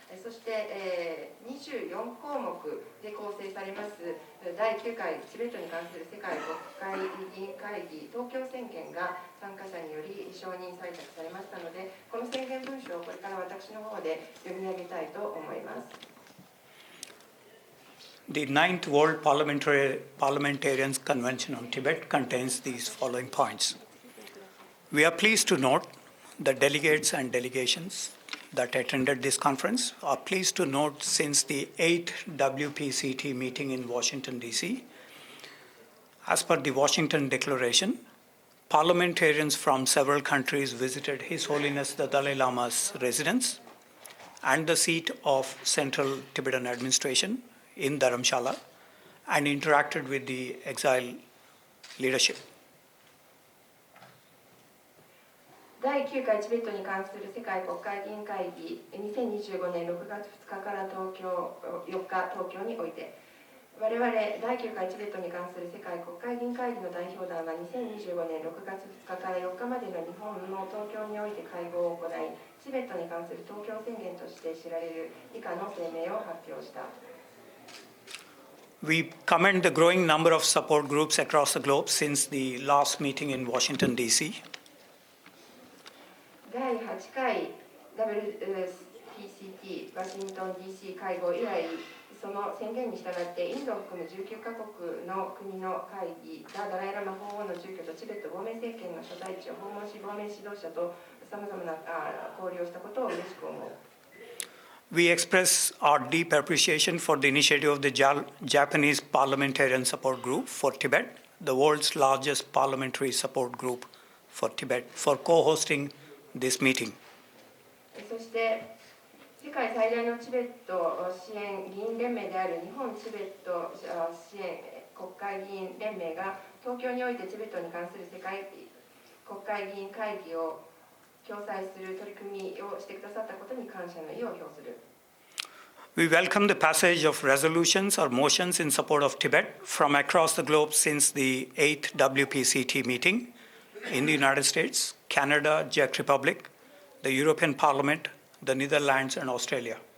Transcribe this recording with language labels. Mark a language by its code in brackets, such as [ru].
[ja] そして、24項目で構成されます第9回チベットに関する世界国会議員会議東京宣言が参加者により承認採択されましたので、この宣言文書をこれから私の方で読み上げたいと思います。 [en] The 9th World Parliamentarians Convention on Tibet contains these following points. We are pleased to note the delegates and delegations that attended this conference are pleased to note since the 8th WPCT meeting in Washington, D.C. As per the Washington Declaration, parliamentarians from several countries visited His Holiness the Dalai Lama's residence and the seat of Central Tibetan Administration in Dharamshala and interacted with the exile leadership. [ja] 第9回チベットに関する世界国会議員会議2025年6月2日から4日東京において、我々第9回チベットに関する世界国会議員会議の代表団は2025年6月2日から4日までの日本の東京において会合を行い、チベットに関する東京宣言として知られる以下の声明を発表した。 [en] We commend the growing number of support groups across the globe since the last meeting in Washington, D.C. [ja] 第8回 WPCT ワシントン DC 会合以来、その宣言に従ってインドを含む19カ国の国の会議がダライラマ法王の住居とチベット亡命政権の所在地を訪問し、亡命指導者とさまざまな交流をしたことを嬉しく思う。 [en] We express our deep appreciation for the initiative of the Japanese Parliamentarian Support Group for Tibet, the world's largest parliamentary support group for Tibet, for co-hosting this meeting. [ja] そして世界最大のチベット支援議員連盟である日本チベット支援国会議員連盟が東京においてチベットに関する世界国会議員会議を共催する取り組みをしてくださったことに感謝の意を表する。 [en] We welcome the passage of resolutions or motions in support of Tibet from across the globe since the 8th WPCT meeting in the United States, Canada, Czech Republic, the European Parliament, the Netherlands, and Australia.